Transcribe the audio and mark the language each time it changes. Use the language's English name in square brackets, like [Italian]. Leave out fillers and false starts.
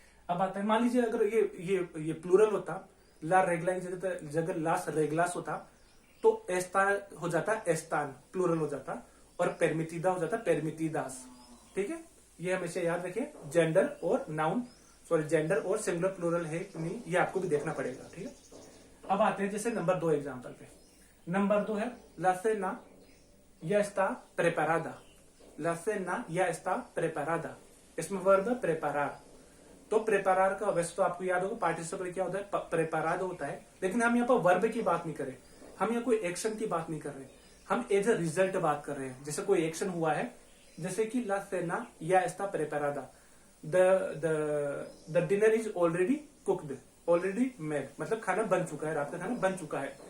[Hindi] अब आता है, मान लीजिए अगर ये प्लूरल होता, ला रेगला की जगह लास रेगलास होता, तो एस्ता हो जाता एस्तान, प्लूरल हो जाता, और पेरमिटिदा हो जाता पेरमिटिदास, ठीक है। ये हमेशा याद रखिए। जेंडर और नाउन, सॉरी, जेंडर और सिंगुलर प्लूरल है कि नहीं, ये आपको भी देखना पड़ेगा, ठीक है। अब आते हैं जैसे नंबर 2 एग्जांपल पे। नंबर 2 है [Spanish] la cena ya está preparada। la cena ya está preparada, [Hindi] इसमें वर्ब है [Spanish] प्रेपारार। [Hindi] तो प्रेपारार का वैसे तो आपको याद होगा पार्टिसिपल क्या होता है? प्रेपारादो होता है, लेकिन हम यहाँ पर वर्ब की बात नहीं कर रहे, हम यहाँ कोई एक्शन की बात नहीं कर रहे, हम एज ए रिजल्ट बात कर रहे हैं। जैसे कोई एक्शन हुआ है, जैसे कि [Spanish] la cena ya está preparada, [English] the dinner is already cooked, [Hindi] already made, मतलब खाना बन चुका है, रात का खाना बन चुका है।